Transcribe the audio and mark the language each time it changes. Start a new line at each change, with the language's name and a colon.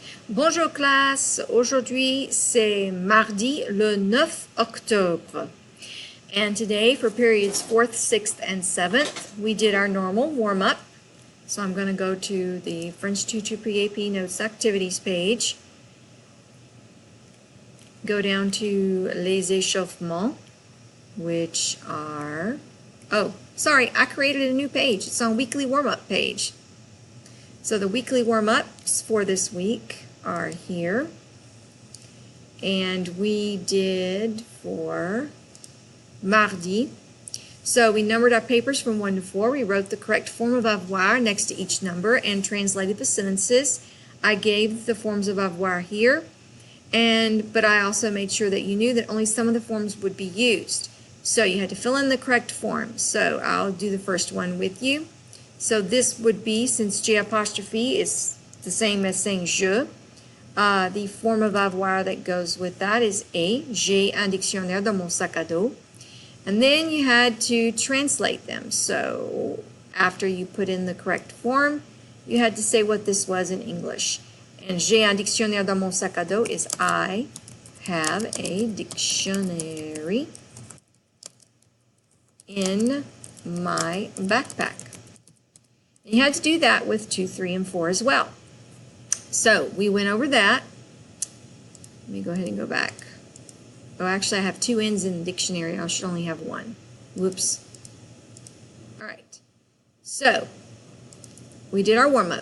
French: Bonjour classe, aujourd'hui c'est mardi le 9 octobre.
English: And today for periods 4th, 6th, and 7th, we did our normal warm-up. So I'm going to go to the French Tutor Pre-AP Notes Activities page. Go down to Les Échauffements, which are... Oh, sorry, I created a new page. It's on weekly warm-up page. So the weekly warm-ups for this week are here. And we did for mardi. So we numbered our papers from 1 to 4. We wrote the correct form of avoir next to each number and translated the sentences. I gave the forms of avoir here, but I also made sure that you knew that only some of the forms would be used. So you had to fill in the correct form. So I'll do the first one with you. So this would be, since J apostrophe is the same as saying je, the form of avoir that goes with that is a.
French: J'ai un dictionnaire dans mon sac à dos.
English: And then you had to translate them. So after you put in the correct form, you had to say what this was in English. And
French: j'ai un dictionnaire dans mon sac à dos
English: is I have a dictionary in my backpack. And you had to do that with 2, 3, and 4 as well. So we went over that. Let me go ahead and go back. Oh, actually, I have 2 N's in the dictionary. I should only have 1. Whoops. All right. So we did our warm-up.